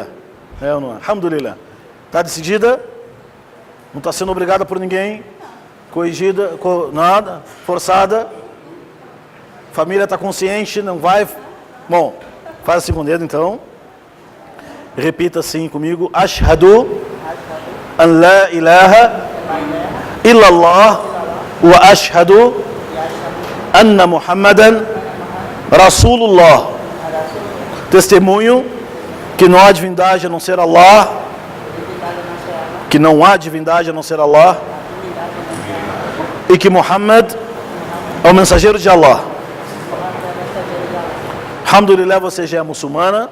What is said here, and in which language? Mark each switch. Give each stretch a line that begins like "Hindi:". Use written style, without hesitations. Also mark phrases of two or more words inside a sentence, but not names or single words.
Portuguese: É ou não é? Alhamdulillah. Está decidida? Não está sendo obrigada por ninguém? Corrigida? Nada? Forçada? Família está consciente? Não vai? Bom, faz assim com o dedo então. Repita assim comigo.
Arabic: أشهد أن لا إله إلا الله وأشهد أن محمدا رسول الله.
Portuguese: Testemunho que não há divindade a não ser Allah. Que não há divindade a não ser Allah. E que Muhammad é o mensageiro de Allah. Alhamdulillah, você já é muçulmana.